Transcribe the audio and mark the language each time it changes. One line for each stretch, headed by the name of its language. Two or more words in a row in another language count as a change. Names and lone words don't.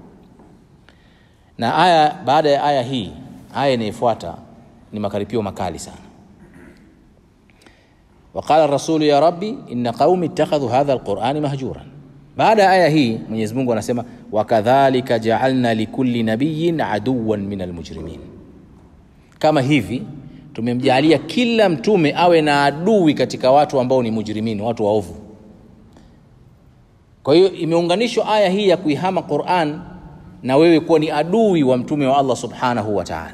Swahili: Na aya baada ya aya hii, aya inayofuata ni makaripio makali sana.
Arabic: وقال الرسول يا رب إن قومي اتخذوا هذا القرآن مهجورا.
Swahili: Baada ya aya hii Mwenyezi Mungu anasema
Arabic: وكذلك جعلنا لكل نبي عدوا من المجرمين.
Swahili: Kama hivi tumemjalia kila mtume awe na adui katika watu ambao ni mujrimin, watu waovu. Kwa hiyo imeunganishwa aya hii ya kuihama Qur'an na wewe kuwa ni adui wa mtume wa Allah
Arabic: سبحانه وتعالى.